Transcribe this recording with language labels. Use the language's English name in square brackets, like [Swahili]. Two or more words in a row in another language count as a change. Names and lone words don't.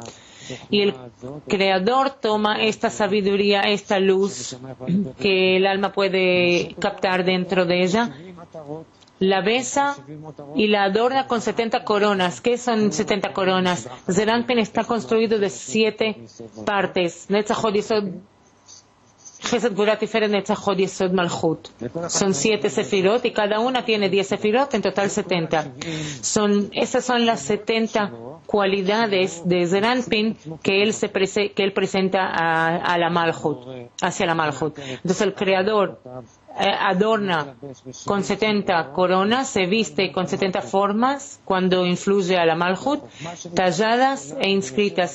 [Spanish] Y el Creador toma esta sabiduría, esta luz que el alma puede captar dentro de ella, la besa y la adorna con 70 coronas. ¿Qué son 70 coronas? Zeir Anpin está construido de 7 partes. Netzach Hod Yesod Chesed Gvura Tiferet Netzach Hod Yesod Malchut. Son 7 sefirot y cada una tiene 10 sefirot, en total 70. Esas son las 70 cualidades de Zeir Anpin que él presenta a la Malchut, hacia la Malchut. Entonces el Creador adorna con 70 coronas, se viste con 70 formas cuando influye a la Malchut, talladas e inscritas.